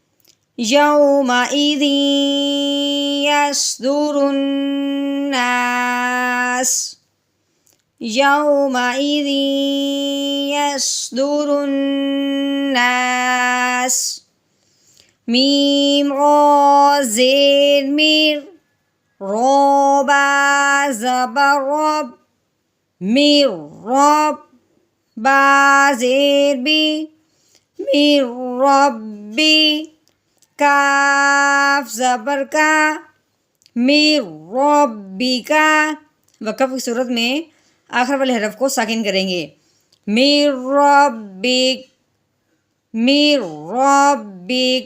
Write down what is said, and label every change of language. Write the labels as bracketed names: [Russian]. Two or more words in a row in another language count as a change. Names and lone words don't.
[Arabic] یومئذ یصدر الناس، یومئذ یصدر الناس. [Urdu] میم را زیر میر، رابا زبر رب، میر رب. با زیر بی، میر ربی. کاف زبر کا، میر ربی کا. وقف کی صورت میں آخر والے حرف کو ساکن کریں گے. میر ربک، میر ربک.